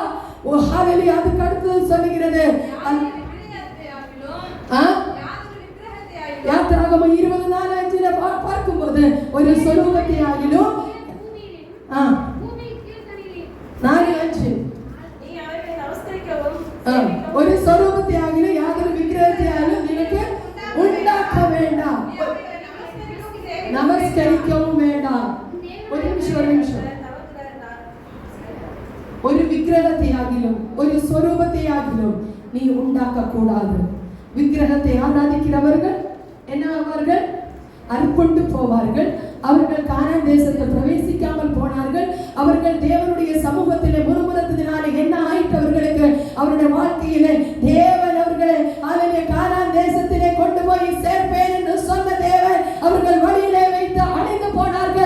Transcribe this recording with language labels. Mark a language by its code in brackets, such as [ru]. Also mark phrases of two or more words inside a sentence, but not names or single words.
[ta] ஓ ஹல்லேலூயா. அதுக்கு அடுத்து சொல்லுகிறது யாத்திராகமம் 20:4-5 பார்க்கும்போது ஒரு சொரூபத்தை ஆகிலும் 4:5 நீ அவர்களை நமஸ்கரிக்க [ml] ഒരു സ്വരൂപത്തെയാകിലും യാതൊരു വിഗ്രഹത്തെയായാലും നിനക്ക് ഉണ്ടാക്ക വേണ്ട, നമസ്കരിക്കവും വേണ്ട. ഒരു നിമിഷം. ഒരു വിഗ്രഹത്തെയാകിലും ഒരു സ്വരൂപത്തെയാകിലും [ta] நீ உண்டாக்க கூடாது. விக்கிரகத்தை ஆராதிக்கிறவர்கள் என்னவாவார்கள்? அறுப்புண்டு போவார்கள். அவர்கள் கானான் தேசத்தை பிரவேசிக்காமல் போனார்கள். அவர்கள் தேவனுடைய சமூகத்திலே முறுமுறுத்ததினாலே என்ன ஆயிற்று? அவர்களுக்கு அவருடைய வாழ்க்கையிலே தேவன் அவர்களை கானான் தேசத்திலே கொண்டு போய் சேர்ப்பேன் என்று சொன்ன தேவன் அவர்கள் வழியிலே வைத்து அழிந்து போனார்கள்.